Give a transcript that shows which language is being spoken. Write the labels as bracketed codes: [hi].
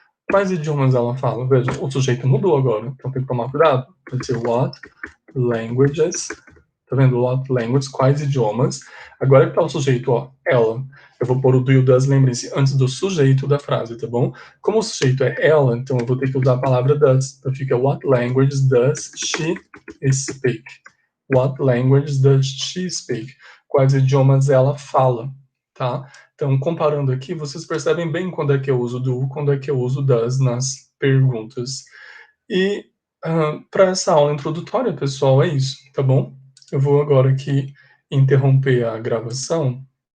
[pt] Quais idiomas ela fala? Veja, o sujeito mudou agora, então tem que tomar cuidado. Vai ser [en] what languages. [pt] Tá vendo? [en] What languages, [pt] quais idiomas. Agora que tá o sujeito, ó, ela. Eu vou pôr o do e o das, lembrem-se, antes do sujeito da frase, tá bom? Como o sujeito é ela, então eu vou ter que usar a palavra does. Então fica [en] what languages does she speak? What languages does she speak? [pt] Quais idiomas ela fala, tá? Então, comparando aqui, vocês percebem bem quando é que eu uso do, quando é que eu uso does nas perguntas. E para essa aula introdutória, pessoal, é isso, tá bom? Eu vou agora aqui interromper a gravação.